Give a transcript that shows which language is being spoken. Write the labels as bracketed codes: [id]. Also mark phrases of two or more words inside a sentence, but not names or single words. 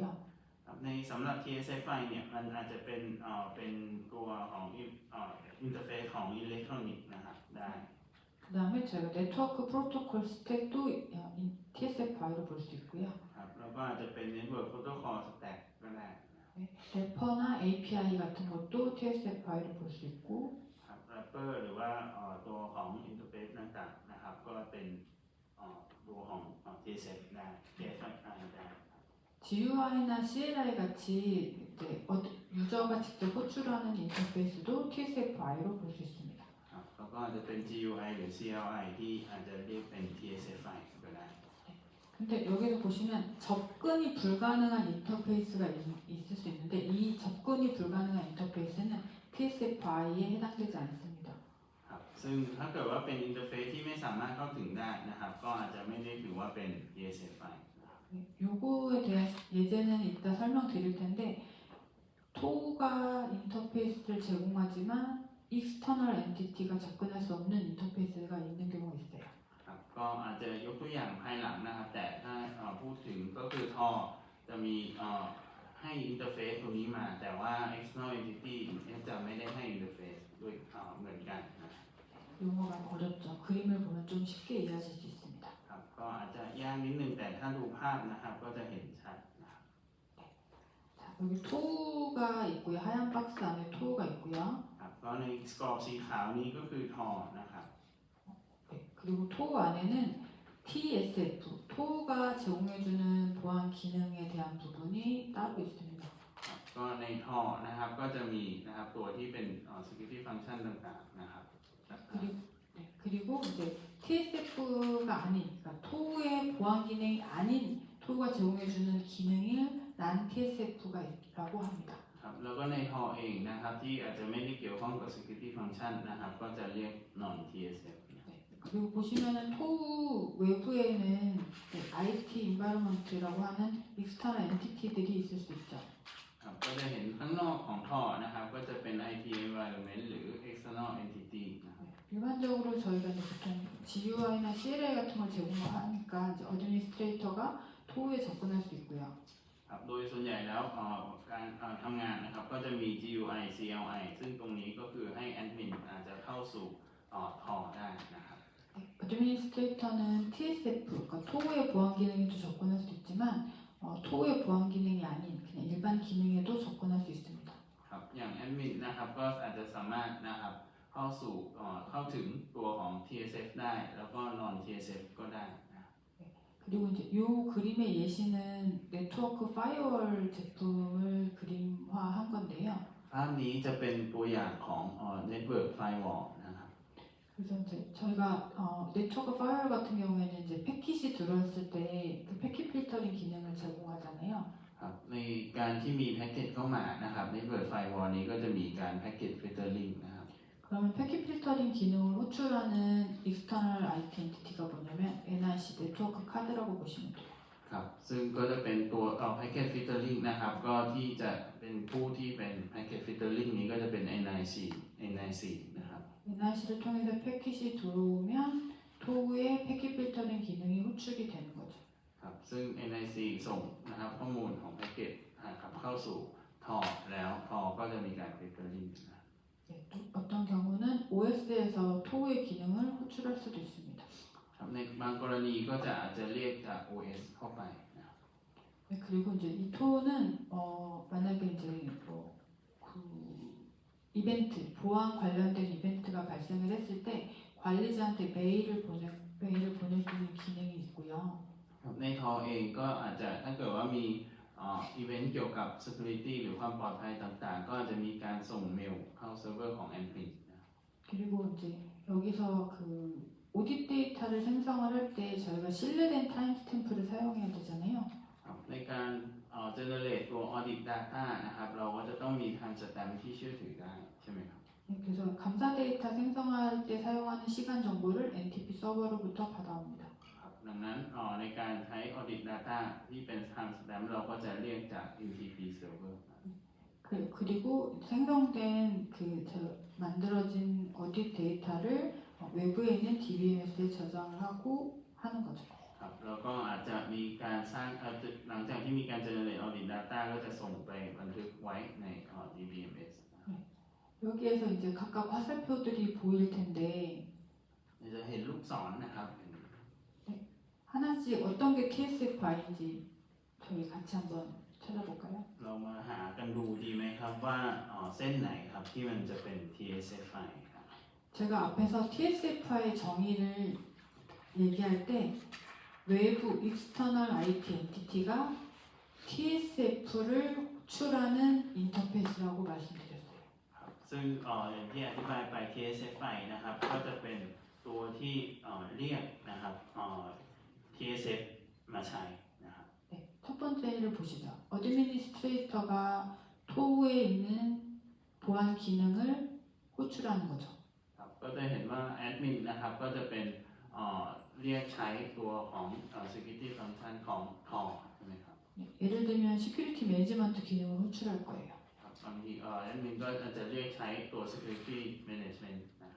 [th] ในสำหรับ TSFI เนี่ยมันอาจจะเป็นตัวของอินเทอร์เฟซของอิเล็กทรอนิกส์นะครับได้ [ko] 그 다음에 저희가 네트워크 프로토콜 스택도 TSFI로 볼 수 있고요. [th] ครับแล้วก็อาจจะเป็น [en] Network Protocol Stack [th] ก็ได้ [ko] 래퍼나 API 같은 것도 TSFI로 볼 수 있고 [th] ครับ Wrapper หรือว่าตัวของอินเทอร์เฟซต่างๆนะครับก็เป็นตัวของ TSF ได้ TSFI ได้ [ko] GUI나 CLI 같이 이제 유저가 직접 호출하는 인터페이스도 TSFI로 볼 수 있습니다. [th] ครับแล้วก็อาจจะเป็น GUI หรือ CLI ที่อาจจะเรียกเป็น TSFI ก็ได้ [ko] 근데 여기서 보시면 접근이 불가능한 인터페이스가 있을 수 있는데 이 접근이 불가능한 인터페이스는 TSFI에 해당되지 않습니다. [th] ครับซึ่งถ้าเกิดว่าเป็นอินเทอร์เฟซที่ไม่สามารถเข้าถึงได้นะครับก็อาจจะไม่ได้ถือว่าเป็น TSFI [ko] 요거에 대한 예제는 이따 설명드릴 텐데 TO가 인터페이스를 제공하지만 익스터널 엔티티가 접근할 수 없는 인터페이스가 있는 경우가 있어요. [th] ครับก็อาจจะยกตัวอย่างภายหลังนะครับแต่ถ้าพูดถึงก็คือ TOR จะมีให้อินเทอร์เฟซตรงนี้มาแต่ว่า [en] external entity [th] จะไม่ได้ให้อินเทอร์เฟซด้วยเหมือนกันนะ [ko] 용어가 어렵죠. 그림을 보면 좀 쉽게 이해하실 수 있습니다. [th] ครับก็อาจจะยากนิดนึงแต่ถ้าดูภาพนะครับก็จะเห็นชัดนะครับ [ko] 자, 여기 TO가 있고요. 하얀 박스 안에 TO가 있고요. [th] ครับก็ในกรอบสีขาวนี้ก็คือ TOR นะครับ [ko] 네, 그리고 TO 안에는 TSF, TO가 제공해주는 보안 기능에 대한 부분이 따로 있습니다. [th] ก็ใน TOR นะครับก็จะมีนะครับตัวที่เป็น [en] security function [th] ต่างๆนะครับ [ko] 그리고 이제 TSF가 아닌, 그러니까 TO의 보안 기능이 아닌 TO가 제공해주는 기능을 난 TSF가 있다고 합니다. [th] ครับแล้วก็ใน TOR เองนะครับที่อาจจะไม่ได้เกี่ยวข้องกับ [en] security function [th] นะครับก็จะเรียก non TSF [ko] 네, 그 그리고 보시면은 토우 외부에는 [en] IT environment [ko] 라고 하는 [en] external entity [ko] 들이 있을 수 있죠. [th] ครับก็จะเห็นข้างนอกของท่อนะครับก็จะเป็น [en] IT environment [th] หรือ [en] external entity [th] นะครับ [ko] 일반적으로 저희가 이제 보통 GUI나 CLI 같은 걸 제공하니까 이제 어드미니스트레이터가 토우에 접근할 수 있고요. [th] ครับโดยส่วนใหญ่แล้วการทำงานนะครับก็จะมี GUI CLI ซึ่งตรงนี้ก็คือให้แอดมินอาจจะเข้าสู่ท่อได้นะครับ [ko] 어드미니스트레이터는 TSF, 그러니까 토우의 보안 기능에도 접근할 수 있지만 토우의 보안 기능이 아닌 그냥 일반 기능에도 접근할 수 있습니다. [th] ครับอย่างแอดมินนะครับก็อาจจะสามารถนะครับเข้าถึงตัวของ TSF ได้แล้วก็ non TSF ก็ได้นะครับ [ko] 그리고 이제 이 그림의 예시는 네트워크 파이어월 제품을 그림화한 건데요. [th] ภาพนี้จะเป็นตัวอย่างของ [en] Network Firewall [th] นะครับ [ko] 그래서 이제 저희가 네트워크 파이어월 같은 경우에는 이제 패킷이 들어왔을 때 그 패킷 필터링 기능을 제공하잖아요. [th] ครับในการที่มีแพ็กเกจเข้ามานะครับ [en] Network Firewall [th] นี้ก็จะมีการ [en] Packet Filtering [th] นะครับ [ko] 그러면 패킷 필터링 기능을 호출하는 [en] external IT [ko] 엔티티가 뭐냐면 NIC 네트워크 카드라고 보시면 돼요. [th] ครับซึ่งก็จะเป็นตัว [en] Packet Filtering [th] นะครับก็ที่จะเป็นผู้ที่เป็น [en] Packet Filtering [th] นี้ก็จะเป็น NIC นะครับ [ko] NIC를 통해서 패킷이 들어오면 토우의 패킷 필터링 기능이 호출이 되는 거죠. [th] ครับซึ่ง NIC ส่งนะครับข้อมูลของแพ็กเกจนะครับเข้าสู่ท่อแล้วท่อก็จะมีการ Filtering นะครับ [ko] 네, 또 어떤 경우는 OS에서 토우의 기능을 호출할 수도 있습니다. [th] ครับในบางกรณีก็จะอาจจะเรียกจาก OS เข้าไปนะครับ [ko] 네, 그리고 이제 이 토우는 만약에 이제 그 이벤트 보안 관련된 이벤트가 발생을 했을 때 관리자한테 메일을 보낼 수 있는 기능이 있고요. [th] ครับในทอเองก็อาจจะถ้าเกิดว่ามีอีเวนต์เกี่ยวกับ security หรือความปลอดภัยต่างๆ ก็อาจจะมีการส่งเมลเข้าเซิร์ฟเวอร์ของ admin นะครับ [ko] 그리고 이제 여기서 그 오딧 데이터를 생성을 할 때 저희가 신뢰된 타임스탬프를 사용해야 되잖아요. [th] ครับในการ generate ตัว [en] audit data [th] นะครับเราก็จะต้องมี timestamp ที่เชื่อถือได้ใช่ไหมครับ [ko] 네, 그래서 감사 데이터 생성할 때 사용하는 시간 정보를 NTP 서버로부터 받아옵니다. [th] ครับดังนั้นในการใช้ [en] audit data [th] ที่เป็น timestamp เราก็จะเรียกจาก [en] NTP server [th] นะครับ [ko] 그리고 생성된 만들어진 어딧 데이터를 외부에 있는 DBMS에 저장을 하고 하는 거죠. [th] ครับแล้วก็อาจจะมีการสร้างหลังจากที่มีการ [en] generate audit data [th] ก็จะส่งไปบันทึกไว้ใน DBMS นะครับ [ko] 여기에서 이제 각각 화살표들이 보일 텐데 [th] จะเห็นลูกศรนะครับ [ko] 하나씩 어떤 게 TSFI인지 저희 같이 한번 찾아볼까요? [th] เรามาหากันดูดีไหมครับว่าเส้นไหนครับที่มันจะเป็น TSFI ครับ [ko] 제가 앞에서 TSFI의 정의를 얘기할 때 외부 [en] external IT [ko] 엔티티가 TSF를 호출하는 인터페이스라고 말씀드렸어요. [th] ครับซึ่งอย่างที่อธิบายไป TSFI นะครับก็จะเป็นตัวที่เรียกนะครับTSF มาใช้นะครับ [ko] 네, 첫 번째를 보시죠. 어드미니스트레이터가 토우에 있는 보안 기능을 호출하는 거죠. [th] ครับก็จะเห็นว่าแอดมินนะครับก็จะเป็นเรียกใช้ตัวของ [en] security function [th] ของท่อใช่ไหมครับ [ko] 네, 예를 들면 시큐리티 매니지먼트 기능을 호출할 거예요. [th] ครับบางทีแอดมินก็อาจจะเรียกใช้ตัว [en] security management [th] นะครับ